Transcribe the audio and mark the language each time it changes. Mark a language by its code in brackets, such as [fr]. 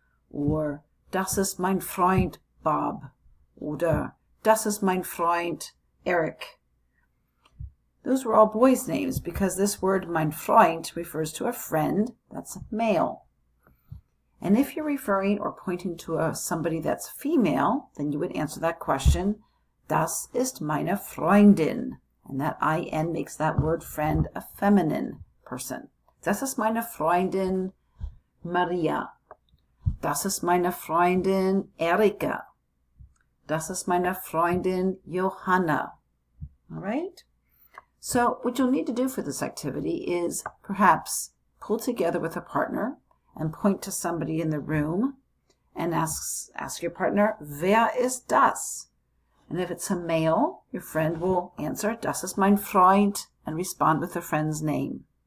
[de] Or, das ist mein Freund Bob. Oder, das ist mein Freund Eric. [en] Those were all boys' names because this word mein Freund refers to a friend, that's male. And if you're referring or pointing to somebody that's female, then you would answer that question, [de] das ist meine Freundin. [en] And that IN makes that word friend a feminine person. [de] Das ist meine Freundin Maria. Das ist meine Freundin Erika. Das ist meine Freundin Johanna. [en] All right? So what you'll need to do for this activity is perhaps pull together with a partner and point to somebody in the room and ask your partner, [de] wer ist das? [en] And if it's a male, your friend will answer, [de] das ist mein Freund, [en] and respond with the friend's name.